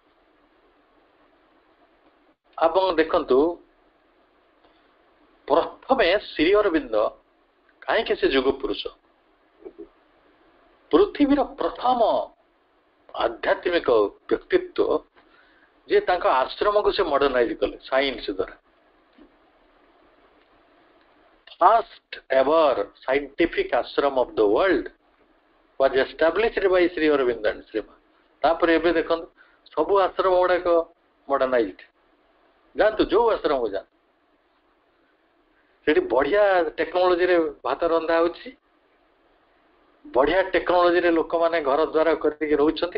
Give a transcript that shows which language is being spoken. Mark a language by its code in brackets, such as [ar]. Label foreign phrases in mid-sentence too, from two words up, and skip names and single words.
[or] ଆପଣ ଦେଖନ୍ତୁ, ପ୍ରଥମେ ଶ୍ରୀ ଅରବିନ୍ଦ କାହିଁକି ସେ ଯୁଗ ପୁରୁଷ, ପୃଥିବୀର ପ୍ରଥମ ଆଧ୍ୟାତ୍ମିକ ବ୍ୟକ୍ତିତ୍ୱ ଯେ ତାଙ୍କ ଆଶ୍ରମକୁ ସେ ମଡର୍ଣ୍ଣାଇଜ କଲେ ସାଇନ୍ସ ଦ୍ୱାରା। [en] first ever scientific ashram of the world was established by Sri Aurobindo and Srima। [or] ତାପରେ ଏବେ ଦେଖନ୍ତୁ ସବୁ ଆଶ୍ରମ ଗୁଡାକ ମଡର୍ଣ୍ଣାଇଜଡ। ଯାଆନ୍ତୁ ଯୋଉ ଆଶ୍ରମକୁ ଯାଆନ୍ତୁ, ସେଠି ବଢିଆ ଟେକ୍ନୋଲୋଜିରେ ଭାତ ରନ୍ଧା ହଉଛି, ବଢିଆ ଟେକ୍ନୋଲୋଜିରେ ଲୋକମାନେ ଘର ଦ୍ୱାର କରିକି ରହୁଛନ୍ତି।